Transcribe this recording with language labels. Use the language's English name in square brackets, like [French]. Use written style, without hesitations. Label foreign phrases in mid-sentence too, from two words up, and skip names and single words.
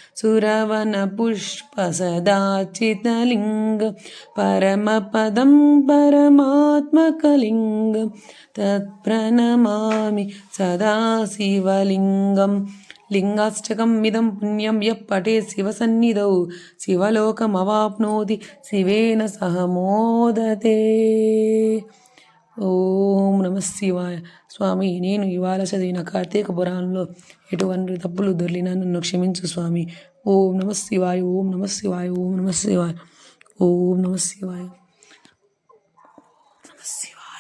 [Sanskrit] सुरवनपुष्पसदार्चितलिङ्गं परमपदं परमात्मकलिङ्गं तत्प्रणमामि सदा शिवलिङ्गं लिङ्गाष्टकं इदं पुण्यं यः पठेत् शिवसन्निधौ शिवलोकमवाप्नोति शिवेन सह मोदते. ఓం నమ శివాయ. [Telugu] స్వామి, నేను ఇవాళ చదివిన కార్తీక పురాణంలో ఎటువంటి తప్పులు దొర్లినా నన్ను క్షమించు స్వామి. [Sanskrit] ఓం నమ శివాయ. ఓం నమ శివాయ. ఓం నమ శివాయ. ఓం నమ శివాయ. నమ శివాయ.